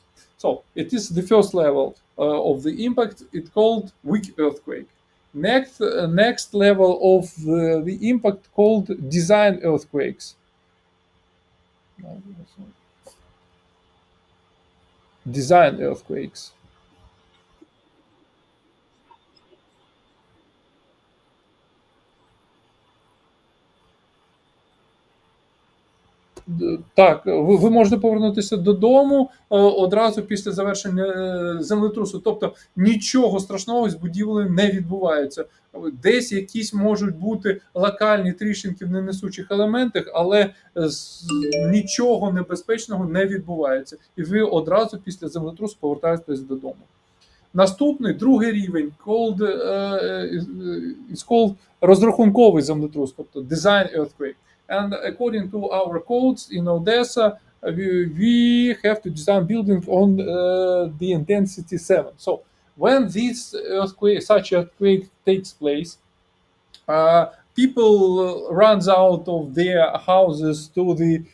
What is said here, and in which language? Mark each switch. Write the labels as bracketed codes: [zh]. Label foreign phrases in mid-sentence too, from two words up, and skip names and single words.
[en] So it is the first level of the impact. It's called weak earthquake. Next level of the impact called design earthquakes. Design earthquakes. [uk] Так, ви можете повернутися додому одразу після завершення землетрусу. Тобто нічого страшного з будівлею не відбувається. Десь якісь можуть бути локальні тріщинки в ненесучих елементах, але нічого небезпечного не відбувається. І ви одразу після землетрусу повертаєтесь додому. Наступний другий рівень [en] is called [uk] розрахунковий землетрус, тобто [en] design earthquake. And according to our codes in Odessa, we have to design building on the intensity 7. So when this earthquake, such earthquake takes place, people runs out of their houses to the